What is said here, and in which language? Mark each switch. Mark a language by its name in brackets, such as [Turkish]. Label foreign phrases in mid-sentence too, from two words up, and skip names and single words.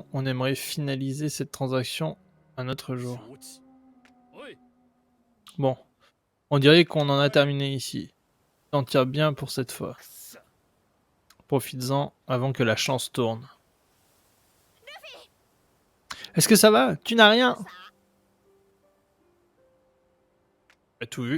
[French] On aimerait finaliser cette transaction un autre jour. [Japanese] 承知おい [French] Bon, on dirait qu'on en a terminé ici. T'en tire bien pour cette fois. [Japanese] くそ [French] Profites-en avant que la chance tourne. Est-ce que ça va? Tu n'as rien? T'as tout vu.